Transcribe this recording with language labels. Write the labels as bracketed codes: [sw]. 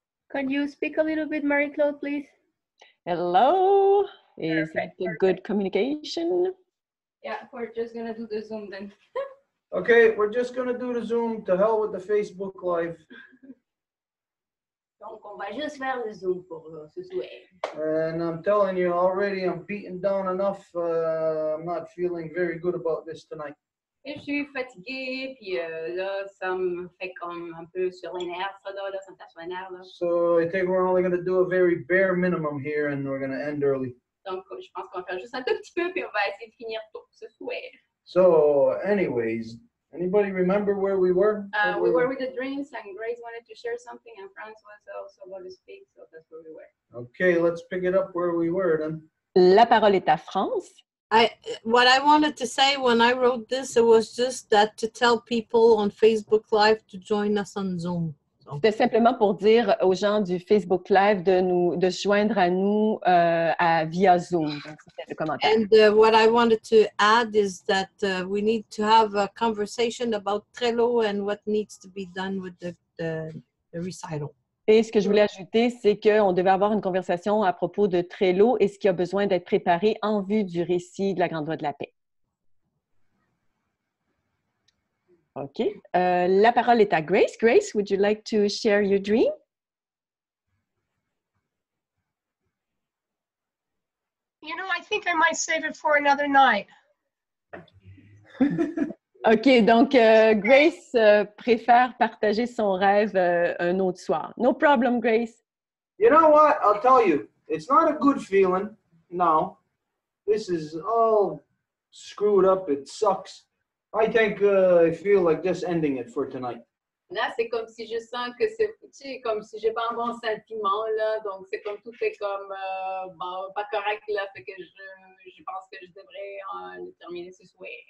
[en] Could you speak a little bit, Marie-Claude, please? Hello. Is that a good communication? Yeah, we're just gonna do the Zoom then. Okay, we're just gonna do the Zoom. To hell with the Facebook Live. [fr] Donc, on va juste faire le Zoom pour ce soir. [en] And I'm telling you already, I'm beaten down enough. I'm not feeling very good about this tonight. [fr] Et je suis fatiguée, puis là, ça me fait comme un peu sur les nerfs, ça là, ça me tape sur les nerfs, là. [en] So I think we're only going to do a very bare minimum here, and we're going to end early. [fr] Donc, je pense qu'on va faire juste un tout petit peu, puis on va essayer de finir tôt ce soir. [en] So, anyways, anybody remember where we were? We were with the drinks, and Grace wanted to share something, and France was also about to speak, so that's where we were. Okay, let's pick it up where we were then. [fr] La parole est à France. [en] What I wanted to say when I wrote this, it was just that to tell people on Facebook Live to join us on Zoom. [fr] C'était simplement pour dire aux gens du Facebook Live de se joindre à nous via Zoom. Donc, c'était le commentaire. [en] And what I wanted to add is that we need to have a conversation about Trello and what needs to be done with the recital. [fr] Et ce que je voulais ajouter, c'est qu'on devait avoir une conversation à propos de Trello et ce qui a besoin d'être préparé en vue du récit de la Grande Voie de la Paix. OK. La parole est à Grace. [en] Grace, would you like to share your dream? You know, I think I might save it for another night. [fr] OK, donc Grace préfère partager son rêve un autre soir. [en] No problem, Grace. You know what? I'll tell you. It's not a good feeling. No. This is all screwed up. It sucks. I think I feel like just ending it for tonight. [fr] Là, c'est comme si je sens que c'est, tu sais, comme si j'ai pas un bon sentiment, là. Donc, c'est comme tout est comme, bon, pas correct, là. Fait que je pense que je devrais le terminer ce soir.